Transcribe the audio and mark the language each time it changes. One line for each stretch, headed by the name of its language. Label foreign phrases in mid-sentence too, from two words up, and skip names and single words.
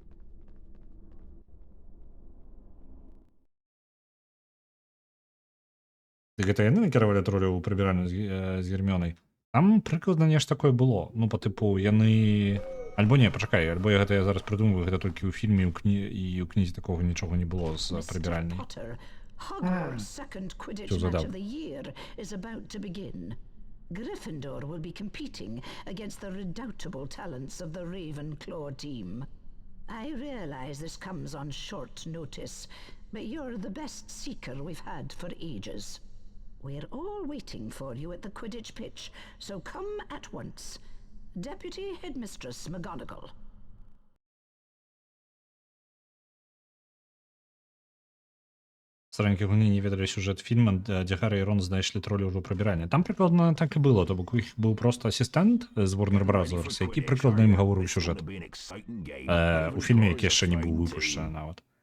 Belarusian: Гэта яны накіравалі троля ў прыбіранню з Гермёнай. Там прыкладна нешта такое было. Ну, па тыпу, яны... Альбо не, пачакай, альбо я зараз прыдумваю, гэта толькі ў фільме і ў кнізе такога нічога не было з прыбіральняй.
English: Hogwarts' second Quidditch match of the year is about to begin. Gryffindor will be competing against the redoubtable talents of the Ravenclaw team. I realize this comes on short notice, but you're the best seeker we've had for ages. We're all waiting for you at the Quidditch pitch, so come at once. Deputy Headmistress McGonagall.
Belarusian: Старенькі гуні не ведалі сюжэт фільма, дзе Гаррі і Рон знайшлі тролі ўжо прыбірання. Там прыкладна так і было, то бок у іх быў проста асістэнт з Warner Brothers, які прыкладна ім гаворыў сюжэт. У фільме, які яшчэ не быў выпушчаны нават.